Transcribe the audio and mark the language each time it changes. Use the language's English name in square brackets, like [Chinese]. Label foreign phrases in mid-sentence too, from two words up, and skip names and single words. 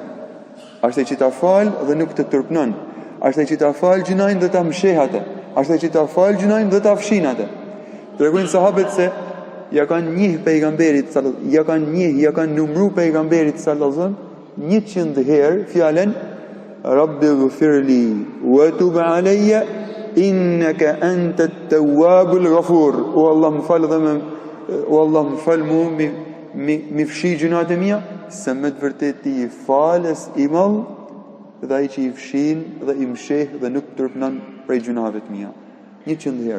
[Albanian] Është ai që ta fal dhe nuk të tërpënon. Është ai që ta fal gjunahin dhe ta msheh atë. Është ai që ta fal gjunahin dhe ta fshin atë. Tregojnë sahabët se ja kanë njeh pejgamberit sallallahu, ja kanë numëruar pejgamberit sallallahu 100 herë fjalën [Arabic] رب اغفر لي وتب علي إنك أنت التواب الغفور. [Albanian] O Allah më fal dhe o Allah më fal mi fshi gjunat e mia, se me të vërtet ti i falës i madh dhe ai që i fshin dhe i msheh dhe nuk tërpënon prej gjunave të mia. 100 herë.